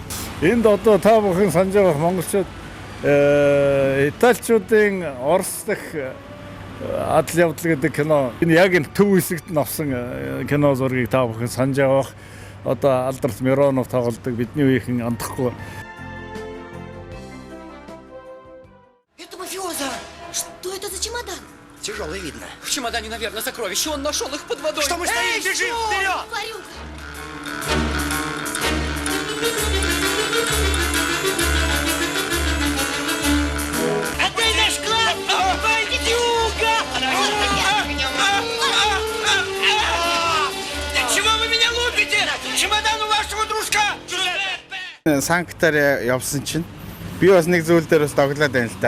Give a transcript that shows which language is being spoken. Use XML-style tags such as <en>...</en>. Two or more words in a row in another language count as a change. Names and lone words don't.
<mn>Энд одоо та бүхэн санаж байгаа монголчууд италичуудын Орос дахь адал явдал гэдэг кино энэ яг энэ төв хэсэгт нь авсан кино зургийг та бүхэн санаж байгаа. Одоо алдарт Миронов тоглодог бидний үеийнхэн андахгүй.</mn> <ru>Это мафиоза! Что это за чемодан? Тяжелый видно. В чемодане, наверное, сокровища. Он нашел их под водой. Что мы стоим? Бежим вперед! Говорю! Отдай наш клад! Бандюга! Чего вы меня лупите? Чемодан у вашего дружка!</ru> <mn>Санктаар явсан чинь би бас нэг зүйл дээр бас доглоод байна л да.</mn>